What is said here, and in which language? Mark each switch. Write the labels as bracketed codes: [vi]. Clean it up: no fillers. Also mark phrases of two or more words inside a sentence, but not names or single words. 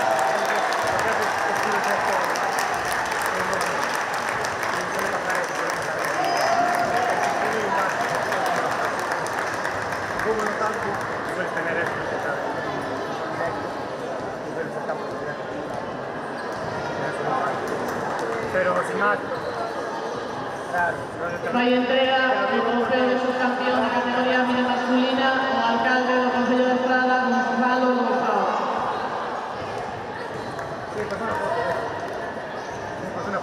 [es] Entonces, lo que haces es tirar todo. Y suele pasar eso, como no tanto, sueles tener esto, ¿sabes? Y sueles estar por allá. Pero sin más, claro, [gl] Vai entrega o trofeo de subcampeón de categoría mini masculina ao alcalde do Concello de Estrada, Gonzalo Gonzalo. [es] Sí, pasó una foto. Pasó una